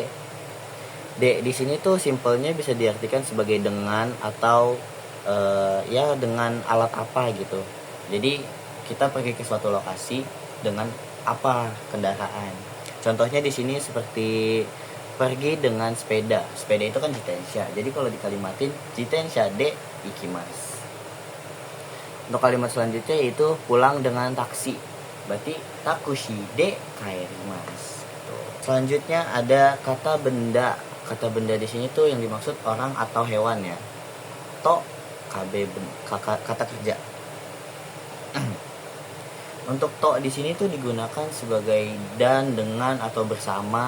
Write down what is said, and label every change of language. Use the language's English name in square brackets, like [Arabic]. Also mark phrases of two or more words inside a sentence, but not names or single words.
[Indonesian] D di sini tuh simpelnya bisa diartikan sebagai dengan atau ya dengan alat apa gitu. Jadi kita pergi ke suatu lokasi dengan apa kendaraan. Contohnya di sini seperti pergi dengan sepeda. Sepeda itu kan jitensha. Jadi kalau dikalimatin [Japanese] 自転車で行きます. [Indonesian] Untuk kalimat selanjutnya yaitu pulang dengan taksi. Berarti [Japanese] タクシーで帰ります. [Indonesian] Selanjutnya ada kata benda. Kata benda di sini tuh yang dimaksud orang atau hewan ya. To kabe kata kerja. Untuk to di sini tuh digunakan sebagai dan, dengan atau bersama.